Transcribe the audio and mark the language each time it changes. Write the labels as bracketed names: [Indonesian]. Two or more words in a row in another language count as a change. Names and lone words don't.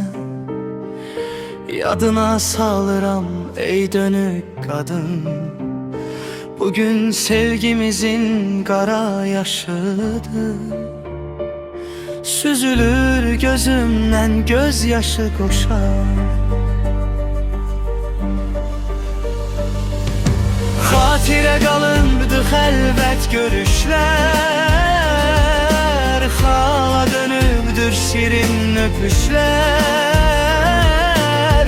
[Azerbaijani] Yadına salıram ey dönük kadın. [Turkish] Bugün sevgimizin kara yaşıdır. Süzülür gözümden gözyaşı koşar. [Azerbaijani] Xatirə qalındı xəlvət görüşlər. Xala dönübdür şirin öpüşlər.